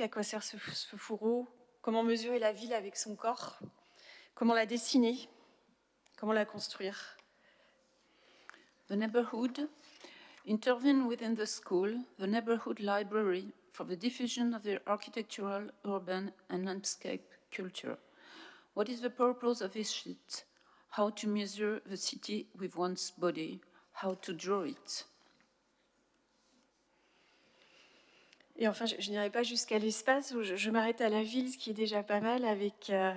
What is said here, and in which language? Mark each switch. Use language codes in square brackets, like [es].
[fr] À quoi sert ce fourreau? Comment mesurer la ville avec son corps? Comment la dessiner? Comment la construire? [en] The neighborhood intervene within the school, the neighborhood library, for the diffusion of the architectural, urban, and landscape culture. What is the purpose of this sheet? How to measure the city with one's body? How to draw it? [fr] Et enfin, je n'irai pas jusqu'à l'espace où je m'arrête à la ville, ce qui est déjà pas mal, avec